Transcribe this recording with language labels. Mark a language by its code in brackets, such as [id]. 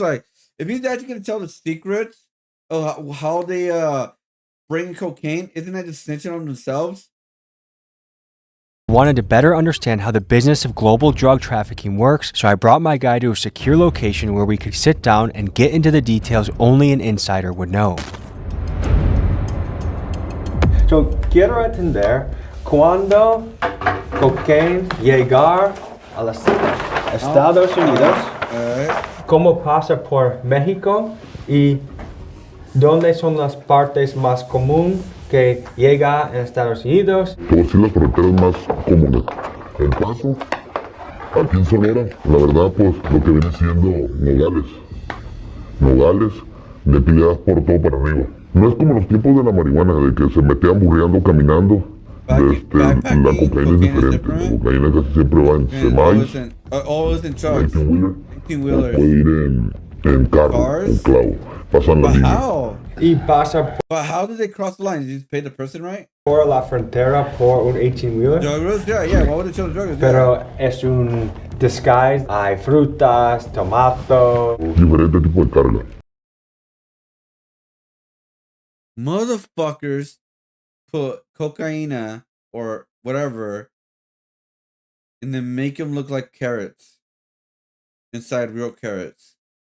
[en] Like, if he's actually going to tell the secrets of how they bring cocaine, isn't that just snitching on themselves? I wanted to better understand how the business of global drug trafficking works, so I brought my guy to a secure location where we could sit down and get into the details only an insider would know. [es] So, quiero entender cuando cocaine llegar a los Estados Unidos, cómo pasa por México y dónde son las partes más comunes que llega en Estados Unidos. Pues sí, las fronteras más comunes. El Paso, aquí en Sonora, la verdad, pues lo que viene siendo Nogales. Nogales, de aquí le das por todo para arriba. No es como los tiempos de la marihuana, de que se metían burreando caminando. La cocaína es diferente. La cocaína casi siempre va en semis, 18-wheeler, puede ir en carro, en clavo. Pasan la línea. Y pasa [en] But how did they cross the line? Did you pay the person right? [es] por la frontera por un 18-wheeler. [en] Druggers, yeah. Why would they show the druggers? [es] Pero es un disguise. Hay frutas, tomato. Diferente tipo de carga. [en] Motherfuckers put cocaine or whatever and then make them look like carrots inside real carrots.